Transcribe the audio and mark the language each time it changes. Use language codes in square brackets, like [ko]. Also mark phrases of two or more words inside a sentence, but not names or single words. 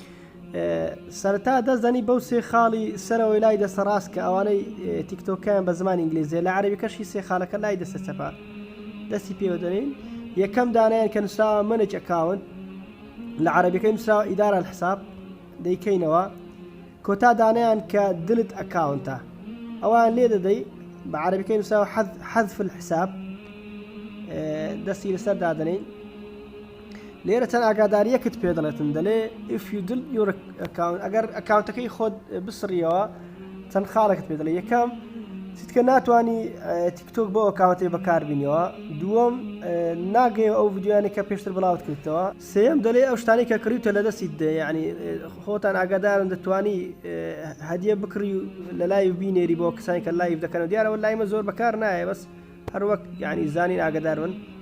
[ckb] سەرەتا دەستدانی بەو سێ خاڵی سەرەوەی لای دەستە ڕاست کە ئەوانەی تیکتۆکیان بە زمانی ئینگلیزیە لە عەرەبیکەشی سێ خاڵەکە لای دەستە چەپە دەستی پێوە دەنین یەکەم دانیان کە نووسراوە [en] manage account [ckb] لە عەرەبیەکەی نووسراوە [ar] ئیدارە الحساب [ckb] دەیکەینەوە کۆتا دانیان کە [en] delete account [ckb] ئەوان لێ دەدەی بە عەرەبیەکەی نووسراوە [ar] حەذف الحساب [ckb] دەستی لەسەر دادەنین لێرە چەند ئاگاداریەکت پێ دەڵێتن دەڵێ [en] if you delete your account [ckb] ئەگەر ئەکاونتەکەی خۆت بسڕیەوە چەند خاڵێکت پێ دەڵێ یەکەم چیتکە ناتوانی تیکتۆک بۆ ئەکاونتەی بەکاربینیەوە دووەم ناگەیەوە ئەو ڤیدیۆیانی کە پێشتر بڵاوت کردەوە سێم دەڵێ ئەو شتانی کە کڕیتە لە دەستیت دێ یعنی خۆتان ئاگادارن دەتوانی هەدیە بکڕی لە لایڤ بینێری بۆ کەسانی کە لایڤ دەکەن و دیارەوە لایمە زۆر بەکار نایە بەس هەر وەک یعنی زانین ئاگادار بن